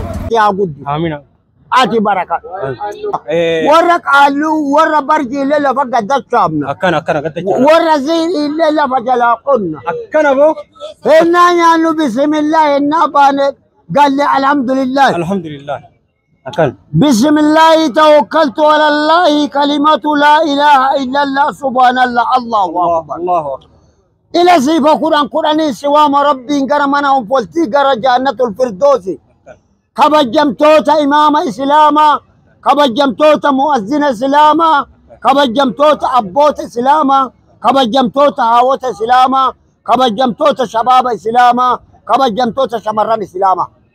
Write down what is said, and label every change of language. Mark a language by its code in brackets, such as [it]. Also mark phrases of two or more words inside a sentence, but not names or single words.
[om] Yaa guddi. Amiin. Ati baraka. Eh. Warra qaaluu, warra barjii illee lafa gaddachaafna. Akkana, akkana gaddachaafna. Warra ziin illee lafa jalaa qonna. Akkana boo? Hennaa nyaannu bismillah, hennaa baane galle alhamdulillah. Alhamdulillah. Akkana. [ar] بسم الله توكلت على الله كلمة لا إله إلا الله سبحان الله الله Allah, أكبر. الله أكبر. [om] Ila siifa kudhan kudhanii si waama Rabbiin gara mana onfoltii gara Jannatul Firdoosi. Kabajamtoota imaama Islaamaa, kabajamtoota muazzina Islaamaa, kabajamtoota abboota Islaamaa, kabajamtoota haawota Islaamaa, kabajamtoota shabaaba Islaamaa, kabajamtoota shamarran Islaamaa.